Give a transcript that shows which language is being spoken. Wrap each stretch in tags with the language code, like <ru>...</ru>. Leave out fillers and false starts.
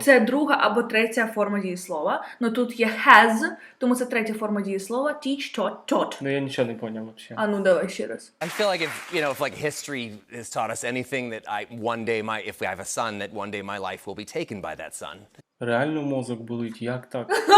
<uk>Це друга або третя форма дієслова. Ну тут є has, тому це третя форма дієслова.</uk> <en>Teach, taught.</en> <uk>Ну я нічого не поняв взагалі. А ну давай ще раз.</uk> <en>I feel like if like history has taught us anything, that one day if we have a son, that one day my life will be taken by that son.</en> <uk>Реально мозок болить, як так?</uk>